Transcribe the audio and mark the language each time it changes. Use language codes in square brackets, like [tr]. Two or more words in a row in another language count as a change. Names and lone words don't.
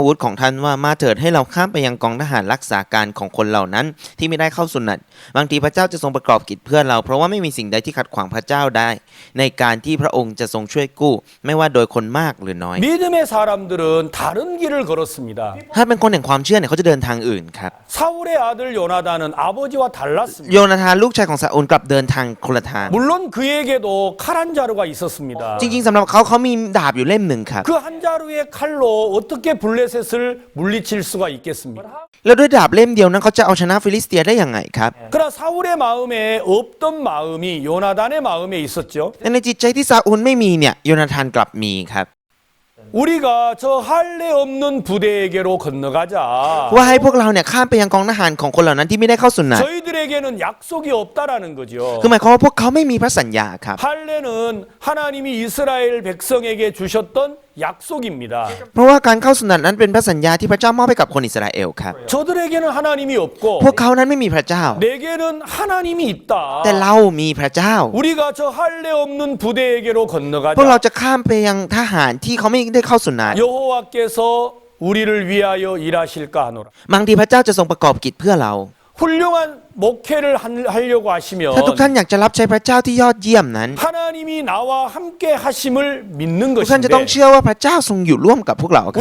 [th] วุธของท่านว่ามาเถิดให้เราข้ามไปยังกองทหารรักษาการของคนเหล่านั้นที่ไม่ได้เข้าสุนัตบางทีพระเจ้าจะทรงประกอบกิจเพื่อเราเพราะว่าไม่มีสิ่งใดที่ขัดขวางพระเจ้าได้ ในการที่พระองค์จะทรงช่วยกู้ไม่ว่าโดยคนมากหรือน้อย [ko] 믿음의 사람들은 다른 길을 걸었습니다. [th] ถ้าเป็นคนแห่งความเชื่อเนี่ยเขาจะเดินทางอื่นครับ [ko] 사울의 아들 요나단은 아버지와 달랐습니다. [th] โยนาธานลูกชายของซาอูลกลับเดินทางคนละทาง [ko] 물론 그에게도 칼 한 자루가 있었습니다. [th] จริงๆสำหรับเขามีดาบอยู่เล่มหนึ่งครับ [ko] 그 한 자루의 칼로 어떻게 블레셋을 물리칠 수가 있겠습니까? [th] แล้วด้วยดาบเล่มเดียวนั้นเขาจะเอาชนะฟิลิสเตียได้ยังไงครับ [ko] 그러나 사울의 마음에 없던 마음이 요나단의 마음에 있었죠. [th] แต่ในจิตใจที่ซาอูลไม่มีเนี่ยโยนาธานกลับมีครับ [ko] 우리가 저 할례 없는 부대에게로 건너가자. [th] ว่าให้พวกเราเนี่ยข้ามไปยังกองทหารของคนเหล่านั้นที่ไม่ได้เข้าสุนัต [ko] 저희들에게는 약속이 없다라는 거죠. [th] คือหมายความว่าพวกเขาไม่มีพระสัญญาครับ [ko] 할례는 하나님이 이스라엘 백성에게 주셨던 약속입니다. [th] เพราะว่าการเข้าสุนัตนั้นเป็นพระสัญญาที่พระเจ้ามอบให้กับคนอิสราเอลครับ [ko] 저들에게는 하나님이 없고 [th] พวกเขานั้นไม่มีพระเจ้า [ko] 내게는 하나님이 있다. [th] แต่เรามีพระเจ้า [ko] 우리가 저 할례 없는 부대에게로 [th] พวกเรา [ko] 건너가자. [th] จะข้ามไปยังทหารที่เขาไม่ได้เข้าสุนัต [ko] 여호와께서 우리를 위하여 일하실까 하노라. [th] บางทีพระเจ้าจะทรงประกอบกิจเพื่อเรา [ko] 훌륭한 목회를 하려고 하시면 [th] ถ้าทุกท่านอยากจะรับใช้พระเจ้าที่ยอดเยี่ยมนั้น [ko] 하나님이 나와 함께 하심을 믿는 [th] ทุกท่านจะต้อง [ko] 것인데 [th] เชื่อว่าพระเจ้าทรงอยู่ร่วมกับพวกเราครับ